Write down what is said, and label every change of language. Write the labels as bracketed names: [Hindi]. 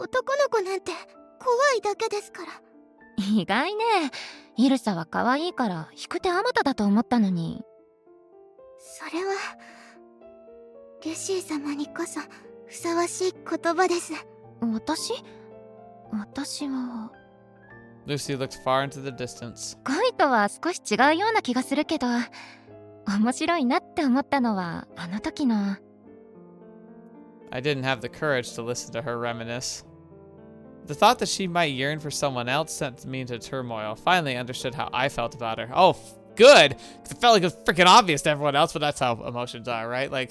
[Japanese] 男の子なんて怖いだけですから。意外ね。イルサは可愛いから引く手あまただと思ったのに。それはルシー様にこそふさわしい言葉です。私は [English] Lucy looked far into the distance. [Japanese] 恋とは少し違うような気がするけど、面白いなって思ったのはあの時の。 [English] I didn't have the courage to listen to her reminisce. The thought that she might yearn for someone else sent me into turmoil. Finally, I understood how I felt about her. Oh, good! 'Cause it felt like it was freaking obvious to everyone else, but that's how emotions are, right?